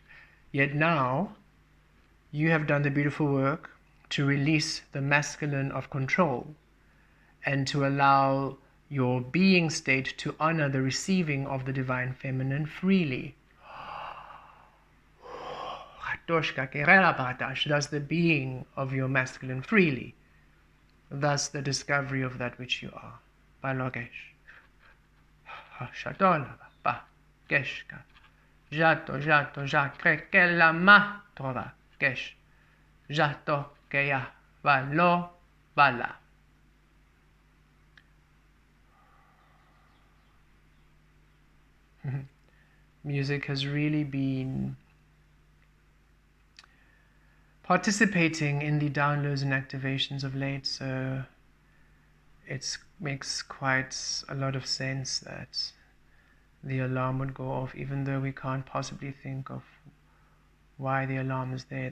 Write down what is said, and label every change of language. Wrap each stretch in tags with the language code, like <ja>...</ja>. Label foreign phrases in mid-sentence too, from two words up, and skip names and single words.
<en>Yet now, you have done the beautiful work to release the masculine of control and to allow your being state to honor the receiving of the divine feminine freely. Thus the being of your masculine freely. Thus the discovery of that which you are. Balogesh. Keshka. Jato, jato, jakre, kela ma, trova, kesh. Jato, keya, valo, vala. Music has really been participating in the downloads and activations of late, so it makes quite a lot of sense that the alarm would go off, even though we can't possibly think of why the alarm is there.</en>